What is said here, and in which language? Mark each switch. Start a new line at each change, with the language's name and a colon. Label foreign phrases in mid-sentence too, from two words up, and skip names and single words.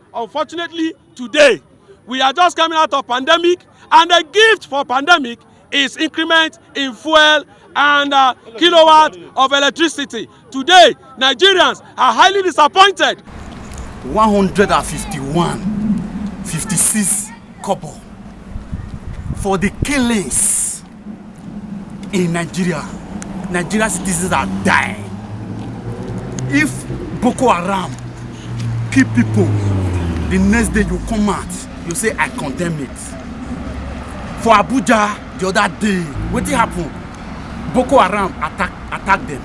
English: Unfortunately, today, we are just coming out of pandemic, and the gift for pandemic is increment in fuel and kilowatt of electricity. Today, Nigerians are highly disappointed. 151.56 kobo for the killings in Nigeria. Nigerian citizens are dying. If Boko Haram kill people, the next day you come out, you say I condemn it. For Abuja the other day, what did happen? Boko Haram attack them.